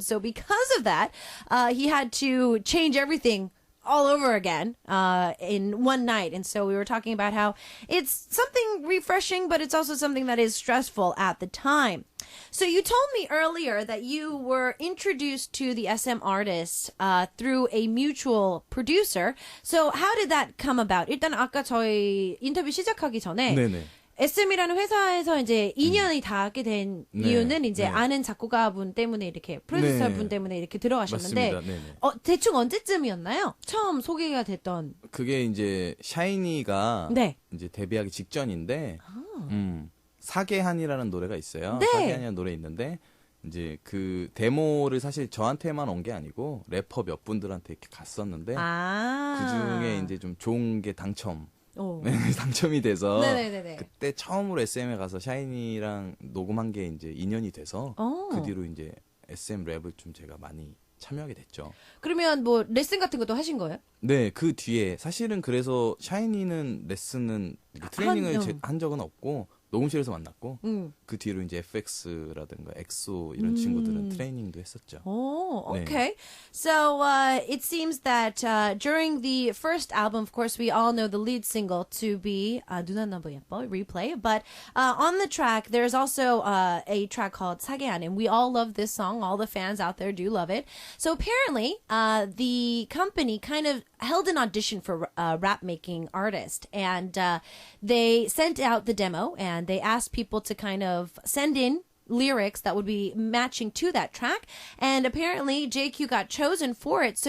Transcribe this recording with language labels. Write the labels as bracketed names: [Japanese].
[English] And so because of that, he had to change everything all over again in one night. And so we were talking about how it's something refreshing, but it's also something that is stressful at the time. So you told me earlier that you were introduced to the SM artists through a mutual producer. So how did that come about? [Korean] 일단 아까 저희 인터뷰 시작하기 전에 네네. SM이라는 회사에서 이제 2년이 닿게 된 이유는 이제 아는 작곡가분 때문에 이렇게 프로듀서분 때문에 이렇게 들어가셨는데 대충 언제쯤이었나요? 처음 소개가 됐던 그게 이제 샤이니가 이제 데뷔하기 직전인데 사계한이라는 노래가 있어요. 사계한이라는 노래 있는데 이제 그 데모를 사실 저한테만 온 게 아니고 래퍼 몇 분들한테 이렇게 갔었는데 그 중에 이제 좀 좋은 게 당첨이 돼서 네네네네. 그때 처음으로 SM에 가서 샤이니랑 녹음한 게 이제 2년이 돼서 그 뒤로 이제 SM 랩을 좀 제가 많이 참여하게 됐죠. 그러면 뭐 레슨 같은 것도 하신 거예요? 네, 그 뒤에 사실은 그래서 샤이니는 레슨은 트레이닝을 한 적은 없고 녹음실에서 만났고 그 뒤로 이제 FX라든가 엑소 이런 친구들은 트레이닝도 했었죠. [English] Oh, okay. [Korean] 네. [English] So it seems that during the first album, of course, we all know the lead single to be 누나 너무 예뻐, Replay. But on the track, there's also a track called 사계한, and we all love this song. All the fans out there do love it. So apparently, the company kind of held an audition for a rap-making artist, and they sent out the demo, and they asked people to kind of send in lyrics that would be matching to that track, and apparently JQ got chosen for it.